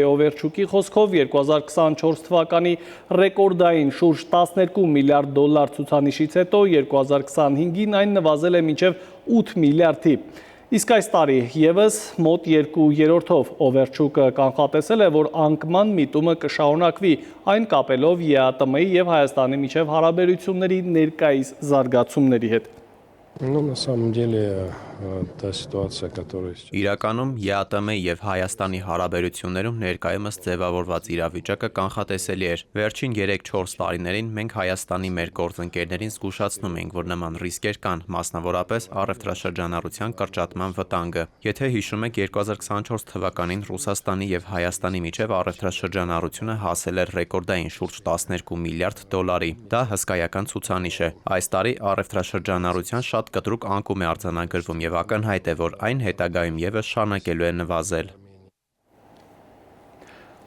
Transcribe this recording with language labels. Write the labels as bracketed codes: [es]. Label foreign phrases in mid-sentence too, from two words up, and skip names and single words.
[hy] Օվերչուկի խոսքով 2024 թվականի ռեկորդային շուրջ 12 միլիարդ դոլար ցուցանիշից հետո 2025-ին այն նվազել է մինչև 8 միլիարդի։ Իսկ այս տարի ևս մոտ 2/3-ով Օվերչուկը կանխատեսել է, որ անկման միտումը կշարունակվի, այն կապելով ԵԱՏՄ-ի և Հայաստանի միջև հարաբերությունների ներկայիս զարգացումների հետ։ [ru] На самом деле, та ситуация, которая... [hy] Իրականում ԵԱՏՄ եւ Հայաստանի հարաբերություններում ներկայումս ձևավորված իրավիճակը կանխատեսելի էր։ Վերջին 3-4 տարիներին մենք Հայաստանի մեր գործընկերներին զգուշացնում ենք, որ նման ռիսկեր կան, մասնավորապես առևտրաշրջանառության կրճատման վտանգը։ Եթե հիշում եք, 2024 թվականին Ռուսաստանի եւ Հայաստանի միջև առևտրաշրջանառությունը հասել էր ռեկորդային շուրջ 12 միլիարդ դոլարի։ Դա հսկայական ցուցանիշ է։ Այս տարի առևտրաշրջանառության շատ կտրուկ անկում է արձանագրվում եւ ակնհայտ է, որ այն հետագայում ևս շարունակելու է նվազել։